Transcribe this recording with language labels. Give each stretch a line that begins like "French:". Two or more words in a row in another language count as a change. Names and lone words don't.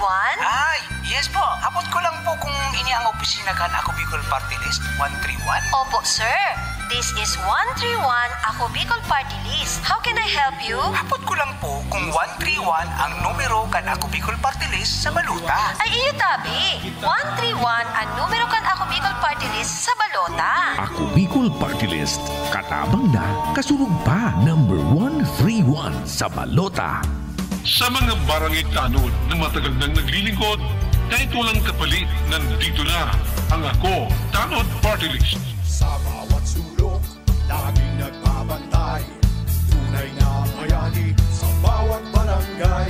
Filipino: Ay, yes po.
Bikol: Abot ko lang po kung ini ang opisina kan ako Bicol Party List 131.
Filipino: Opo, sir.
English: This is 131 Ako Bicol Party List. How can I help you?
Bikol: Abot ko lang po kung 131 ang numero kan ako Bicol Party List sa balota. Ay, iyo tabi. 131 ang numero kan Ako Bicol Party List sa balota. Ako Bicol Party List. Katabang na, kasurog pa.
English: Number 131 sa balota.
Filipino: Sa mga barangay tanod na matagal nang naglilingkod, kahit walang kapalit, nandito na ang Ako Tanod Party List. Sa bawat sulok, laging nagbabantay. Tunay na bayani sa bawat barangay.